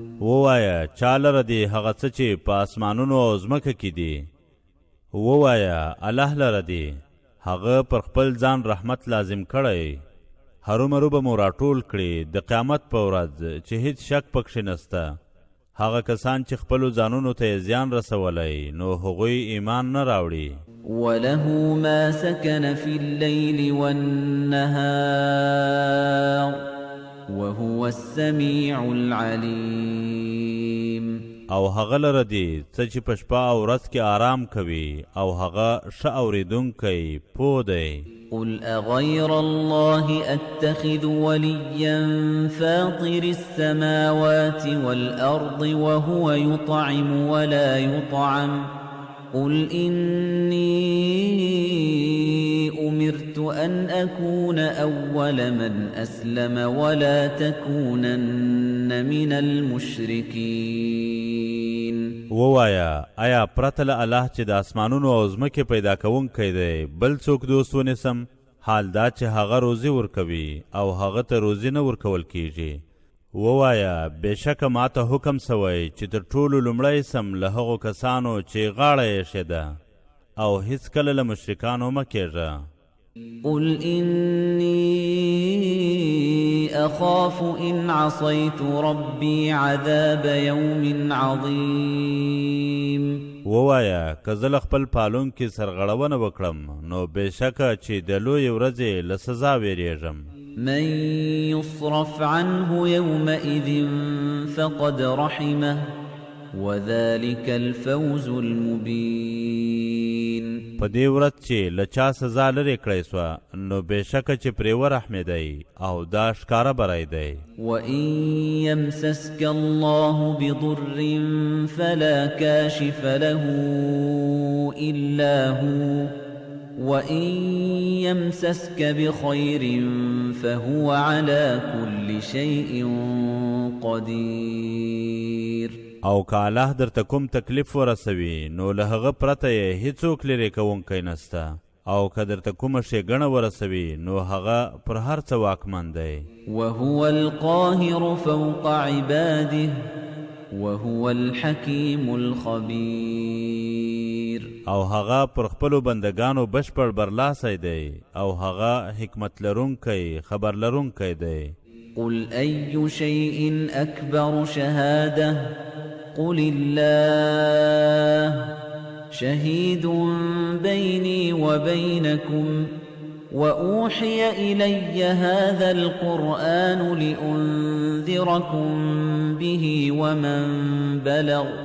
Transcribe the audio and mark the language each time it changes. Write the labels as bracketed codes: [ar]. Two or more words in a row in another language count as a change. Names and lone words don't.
[ps] ووایا چاله ردی هغه څه چې په اسمانونو او ځمکه کې دي، ووایا الله لره دی هغه پر خپل ځان رحمت لازم کړی، هرومرو به مو راټول کړي د قیامت په ورځ چې هیڅ شک پکښې نسته. هغه کسان چې خپلو ځانونو ته زیان رسولی نو هغوی ایمان نه راوړي. [ar] وله ما سكن في الليل والنهار وهو السميع العليم. [ps] او هغه لره دی څه چې په شپه او ورځ کې آرام کوي او هغه ښه اورېدونکی پوه دی. [ar] قل أغير الله أتخذ وليا فاطر السماوات والأرض وهو يطعم ولا يطعم قل إني أمرت أن أكون أول من أسلم ولا تكونن من المشركين. [ps] ووایا آیا پرته له الله چې د اسمانونو او ځمکې پیدا کوونکی دی بل څوک دوست ونیسم؟ حال دا چې هغه روزي ورکوي او هغه ته روزي نه ورکول کیږي. ووایا بېشکه ما ته حکم سوی چې تر ټولو لومړی سم له هغو کسانو چې غاړه یې ایښې ده او هیڅکله له مشرکانو مه کېږه. [ar] قل إني أخاف إن عصيت ربي عذاب يوم عظيم. [ps] ووایا که زه له خپل پالونکي سرغړونه وکړم نو بېشکه چې د لویې ورځې له سزا ویرېږم. [ar] من يصرف عنه يومئذ فقد رحمه وذلك الفوز المبين. [ps] په دې ورځ چې له چا سزا لرې کړی سوه نو بېشکه چې پرې ورحمېدی او دا ښکاره بری دی. [ar] وإن يمسسك الله بضر فلا كاشف له إلا هو وإن يمسسك بخير فهو على كل شيء قدير. [ps] او که الله درته کوم تکلیف ورسوي نو له هغه پرته یې هیڅوک لرې کوونکی نسته، او که درته کومه ښېګڼه ورسوي نو هغه پر هر څه واکمن دی. [ar] وهو القاهر فوق عباده وهو الحكيم الخبير. [ps] او هغه پر خپلو بندگانو بشپړ برلاسی دی او هغه حکمت لرونکی خبر لرونکی دی. [ar] قل أي شيء أكبر شهادة قل الله شهيد بيني وبينكم وأوحي إلي هذا القرآن لأنذركم به ومن بلغ